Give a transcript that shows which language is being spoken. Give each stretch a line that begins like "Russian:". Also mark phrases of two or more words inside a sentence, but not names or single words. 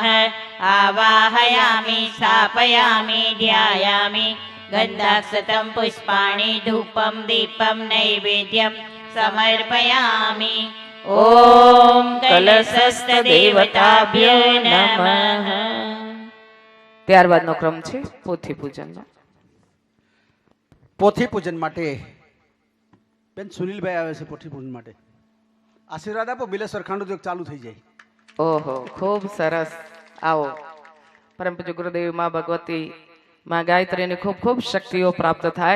Sanskrit: आवाहयामि स्थापयामि ध्यायामि गन्धाक्षतं पुष्पाणि धूपं दीपं नैवेद्यं समर्पयामि. ॐ कलशस्थ देवताभ्यो नमः.
Gujarati: ત્યારબાદનો ક્રમ છે પોથી પૂજનનો. પોથી પૂજન માટે બેન સુનિલભાઈ આવે છે. પોથી પૂજન માટે આશીર્વાદ આપો. બિલેશ્વર ખાંડ ઉદ્યોગ ચાલુ થઈ જાય. ઓહો, ખૂબ સરસ. આવો. પરમ પૂજ્ય ગુરુદેવ માં ભગવતી માં ગાયત્રીની ખૂબ ખૂબ શક્તિઓ પ્રાપ્ત થાય.